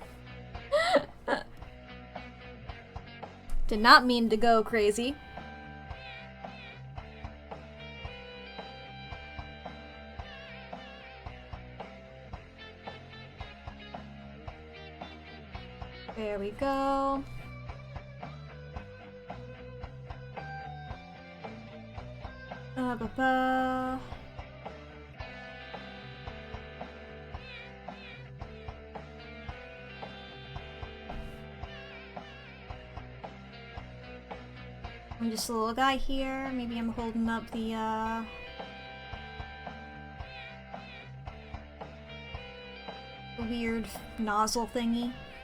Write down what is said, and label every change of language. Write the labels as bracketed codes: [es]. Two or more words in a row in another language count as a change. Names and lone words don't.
[en] Did not mean to go crazy. There we go. Ba-ba. I'm just a little guy here. Maybe I'm holding up the weird nozzle thingy.